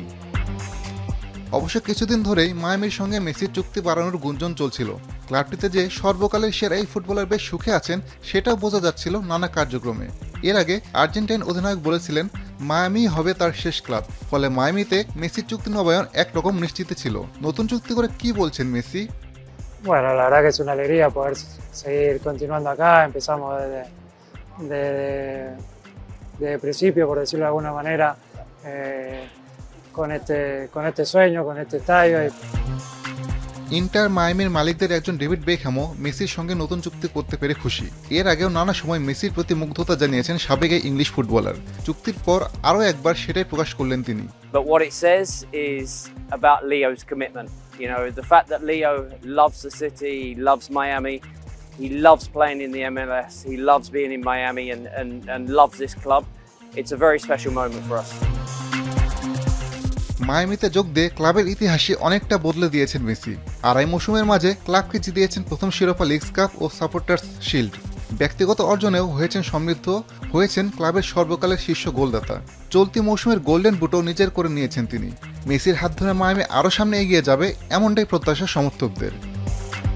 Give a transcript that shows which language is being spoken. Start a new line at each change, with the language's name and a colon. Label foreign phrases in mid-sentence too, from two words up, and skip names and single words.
Bangla: অবশ্য কিছুদিন ধরেই মায়ামির সঙ্গে মেসির চুক্তি বাড়ানোর গুঞ্জন চলছিল। ক্লাবটিতে যে সর্বকালের সেরা এই ফুটবলার বেশ সুখে আছেন সেটাও বোঝা যাচ্ছিল নানা কার্যক্রমে। এর আগে আর্জেন্টাইন অধিনায়ক বলেছিলেন মায়ামি হবে তার শেষ ক্লাব, ফলে মায়ামিতে মেসির চুক্তি নবায়ন একরকম নিশ্চিত ছিল। নতুন চুক্তি করে কি বলছেন মেসি?
Spanish: Bueno, la verdad que es una alegría poder seguir continuando acá. Empezamos desde el principio, por decirlo de alguna manera, con este sueño, con este estadio.
Bangla: ইন্টার মায়ামির মালিকদের একজন ডেভিড বেকহ্যামও মেসির সঙ্গে নতুন চুক্তি করতে পেরে খুশি। এর আগেও নানা সময় মেসির প্রতি মুগ্ধতা জানিয়েছেন সাবেক এই ইংলিশ ফুটবলার। চুক্তির পর আরও একবার সেটাই প্রকাশ করলেন তিনি।
English: But what it says is about Leo's commitment. You know, the fact that Leo loves the city, he loves Miami, he loves playing in the MLS, he loves being in Miami and loves this club. It's a very special moment for us.
Bangla: মায়ামিতে যোগ দিয়ে ক্লাবের ইতিহাসে অনেকটা বদলে দিয়েছেন মেসি। 2.5 মৌসুমের মাঝে ক্লাবকে জিতিয়েছেন প্রথম শিরোপা লিগস কাপ ও সাপোর্টার্স শিল্ড। ব্যক্তিগত অর্জনেও হয়েছেন সমৃদ্ধ, হয়েছেন ক্লাবের সর্বকালের শীর্ষ গোলদাতা। চলতি মৌসুমের গোল্ডেন বুটও নিজের করে নিয়েছেন তিনি। মেসির হাত ধরে মায়ামি আরও সামনে এগিয়ে যাবে এমনটাই প্রত্যাশা সমর্থকদের।